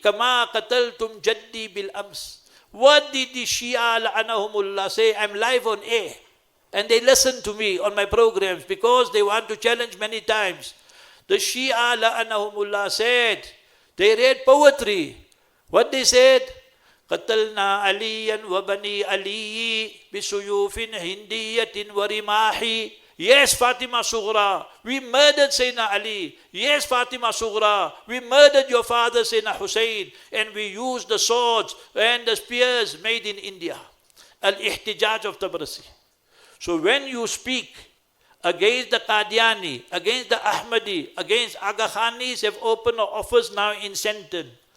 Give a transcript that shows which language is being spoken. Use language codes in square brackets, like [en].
[ar] Kama qataltum jaddi bil ams. [en] What did the Shia la'anahumullah say? I'm live on air. And they listen to me on my programs because they want to challenge many times. The Shia la'anahumullah said, they read poetry. What they said? [ar] قتلنا عليا وبني علي بسيوف هندية ورماح. [en] Yes, Fatima Sughra, we murdered Sayyidina Ali. Yes, Fatima Sughra, we murdered your father Sayyidina Hussein, and we used the swords and the spears made in India. Al-Ihtijaj of Tabrasi. So when you speak against the Qadiani, against the Ahmadi, against Aga Khanis have opened an office now in Centon.